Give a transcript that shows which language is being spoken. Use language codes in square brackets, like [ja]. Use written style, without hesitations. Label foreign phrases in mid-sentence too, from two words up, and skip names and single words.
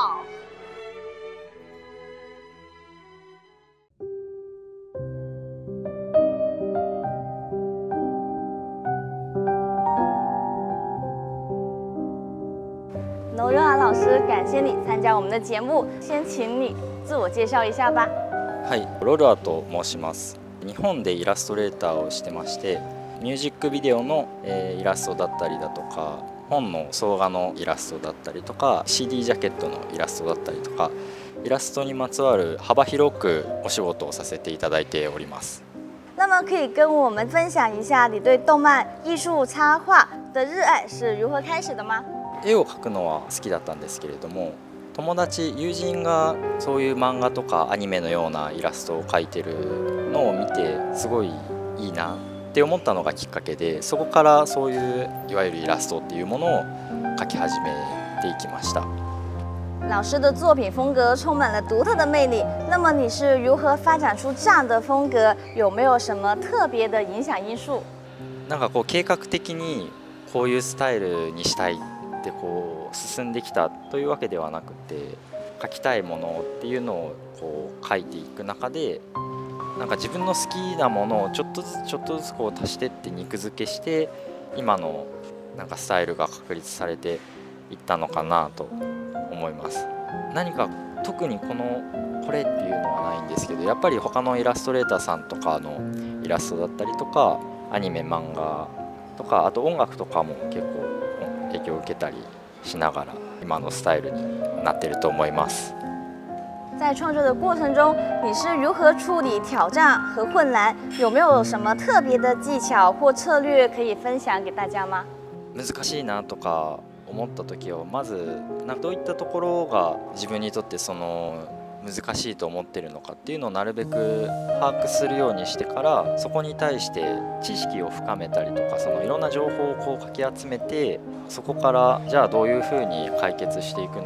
[zh] 罗润华老师，感谢你参加我们的节目，先请你自我介绍一下吧。 [ja] はい、ロロアと申します。日本でイラストレーターをしてまして、ミュージックビデオのイラストだったりだとか、 本の総画のイラストだったりとか CD ジャケットのイラストだったりとかイラストにまつわる幅広くお仕事をさせていただいております。 [zh] 那么可以跟我们分享一下你对动漫、艺术、插画的热爱是如何开始的吗？ [ja] 絵を描くのは好きだったんですけれども、友達友人がそういう漫画とかアニメのようなイラストを描いてるのを見てすごいいいなって思ったのがきっかけで、そこからそういういわゆるイラストっていうものを描き始めていきました。 [zh] 老师的作品风格充满了独特的魅力，那么你是如何发展出这样的风格？有没有什么特别的影响因素？ [ja] なんかこう計画的にこういうスタイルにしたいってこう進んできたというわけではなくて、描きたいものっていうのをこう描いていく中で、なんか自分の好きなものをちょっとずつこう足してって肉付けして今のなんかスタイルが確立されていったのかなと思います。何か特にこれっていうのはないんですけど、やっぱり他のイラストレーターさんとかのイラストだったりとかアニメ漫画とかあと音楽とかも結構影響を受けたりしながら今のスタイルになっていると思います。 [zh] 在创作的过程中，你是如何处理挑战和困难？有没有什么特别的技巧或策略可以分享给大家吗？ [ja] 難しいなとか思った時はまずどういったところが自分にとってその難しいと思っているのかっていうのをなるべく把握するようにしてから、そこに対して知識を深めたりとかそのいろんな情報をこうかき集めて、そこからじゃあどういうふうに解決していく